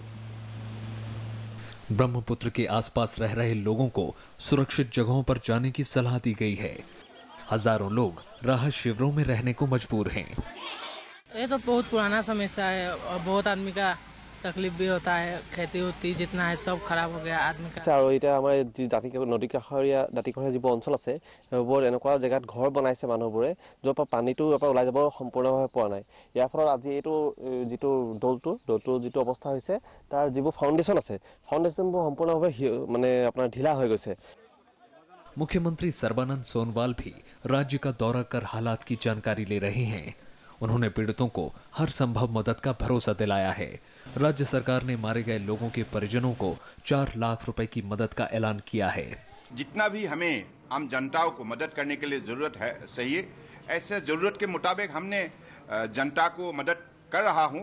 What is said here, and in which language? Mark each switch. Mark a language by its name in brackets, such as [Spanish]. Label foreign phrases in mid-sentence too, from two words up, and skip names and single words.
[Hindi] ब्रह्मपुत्र के आसपास रह रहे लोगों को सुरक्षित जगहों पर जाने की सलाह दी गई है। हजारों लोग राहत शिविरों में रहने को मजबूर हैं। ये तो बहुत पुराना समस्या है और बहुत आदमी का तकलीफ भी होता है। खेती होती जितना है सब खराब हो गया आदमी का। और इतना हमारे नदी [Assamese] काষৰীয়া দাঁতিকাষৰীয়া যিবোৰ অঞ্চল আছে সেইবোৰ এনেকুৱা জেগাত ঘৰ বনাইছে মানুহবোৰে য'ৰ পৰা পানীটো ইয়াৰ পৰা ওলাই যাব সম্পূৰ্ণভাৱে পোৱা নাই। ইয়াৰ ফলত আজি এইটো যিটো দৌলটোৰ যিটো অৱস্থা হৈছে তাৰ যিবোৰ ফাউণ্ডেশ্যন আছে ফাউণ্ডেশ্যনবোৰ সম্পূৰ্ণভাৱে মানে আপোনাৰ ঢিলা হৈ গৈছে। [Hindi] मुख्यमंत्री सर्बानंद सोनोवाल भी राज्य का दौरा कर हालात की जानकारी ले रहे हैं। उन्होंने पीड़ितों को हर संभव मदद का भरोसा दिलाया है। राज्य सरकार ने मारे गए लोगों के परिजनों को 4 लाख रुपए की मदद का ऐलान किया है। जितना भी हमें आम जनताओं को मदद करने के लिए जरूरत है सही है, ऐसे जरूरत के मुताबिक हमने जनता को मदद कर रहा हूं।